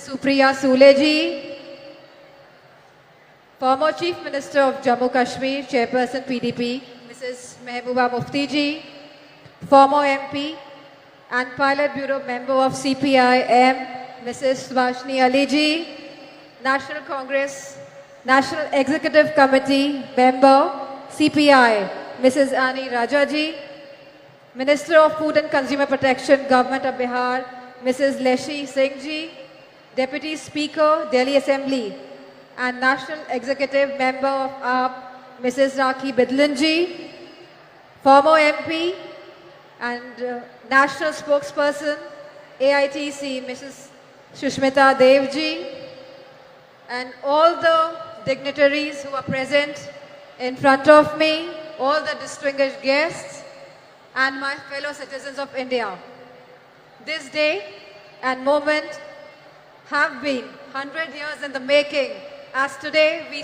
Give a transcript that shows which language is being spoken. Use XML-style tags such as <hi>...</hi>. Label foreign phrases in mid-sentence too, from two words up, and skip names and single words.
<en>Supriya Sule ji, former Chief Minister of Jammu Kashmir, Chairperson PDP Mrs. Mehbooba Mufti ji, former MP and Pilot Bureau member of CPI-ML Mrs. Subhashini Ali ji, National Congress National Executive Committee member CPI Mrs. Ani Raja ji, Minister of Food and Consumer Protection Government of Bihar Mrs. Leshi Singh ji, Deputy Speaker Delhi Assembly and National Executive Member of AAP Mrs. Rakhi Bidlan ji, former MP and National Spokesperson AITC Mrs. Shushmita Dev ji, and all the dignitaries who are present in front of me, all the distinguished guests and my fellow citizens of India. This day and moment have been 100 years in the making, as today we</en>